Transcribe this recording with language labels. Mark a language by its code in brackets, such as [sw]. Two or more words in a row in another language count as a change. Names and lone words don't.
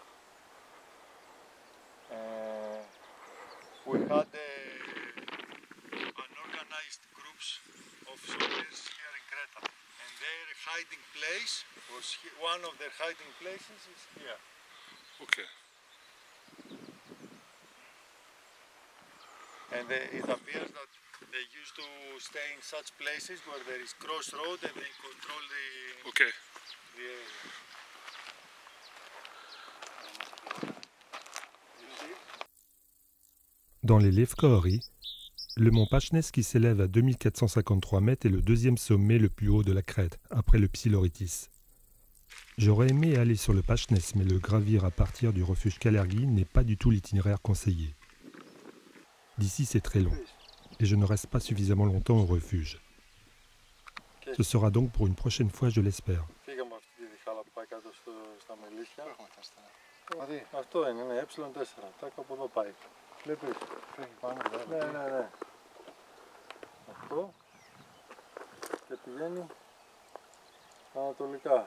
[en] We had unorganized groups of soldiers here in Creta, and their hiding place was one of their hiding places is here. Okay. And it appears that they used to stay in such places where there is crossroad and they control the Okay. The area. [fr] Dans les Lefkaori, le mont Pachnes qui s'élève à 2453 mètres est le deuxième sommet le plus haut de la Crète, après le Psiloritis. J'aurais aimé aller sur le Pachnès, mais le gravir à partir du refuge Kalergi n'est pas du tout l'itinéraire conseillé. D'ici, c'est très long, et je ne reste pas suffisamment longtemps au refuge. Ce sera donc pour une prochaine fois, je l'espère. [el] Αυτό είναι, ναι, ε4, τάκ από εδώ πάει. Βλέπεις. Ναι. Αυτό και πηγαίνει ανατολικά.